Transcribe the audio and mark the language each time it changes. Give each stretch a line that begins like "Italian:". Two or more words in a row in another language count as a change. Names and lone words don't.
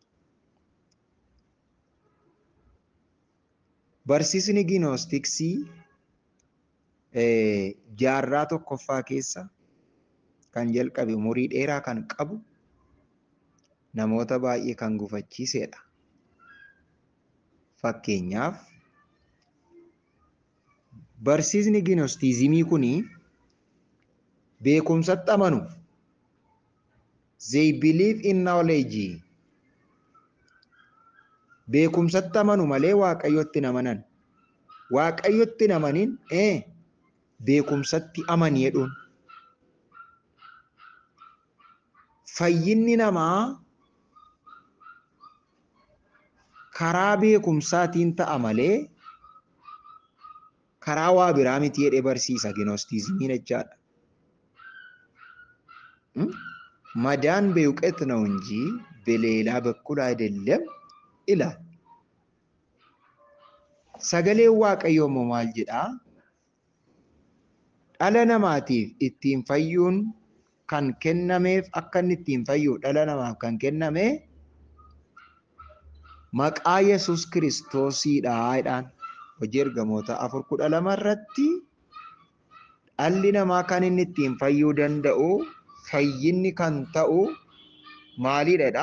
Oromo: Barsiisni ginoostiksii jaarraa tokkoffaa keessa kan jalqabe umurii dheeraa kan qabu namoota baay'ee kan gufachiisedha. Fakkeenyaaf barsiisni ginostiizimii kuni beekumsatti amanu.
English: They believe in knowledge.
Oromo: Beekumsatti amanu malee waaqayyotti hin amanan. Waaqayyotti hin amanin beekumsatti amanii jedhuun. Fayyinni namaa karaa beekumsaatiin ta'a malee karaa waa biraa miti jedhee barsiisa ginostiizimiin jechaadha.
Amharic: መዳን በእውቀት ነው እንጂ በሌላ በኩል አይደለም ይላል። ሰገሌ
Oromo: waaqayyo maal jedha dhala namaatiif ittiin fayyuun kan kennameef akka inni ittiin fayyu dhala namaaf kan kenname maqaa Yesuus Kiristoosiidha jedhaan hojii ergamoota 4:12 irratti dhalli namaa kan inni ittiin fayyuu danda'u fayyinni kan ta'u maalidha?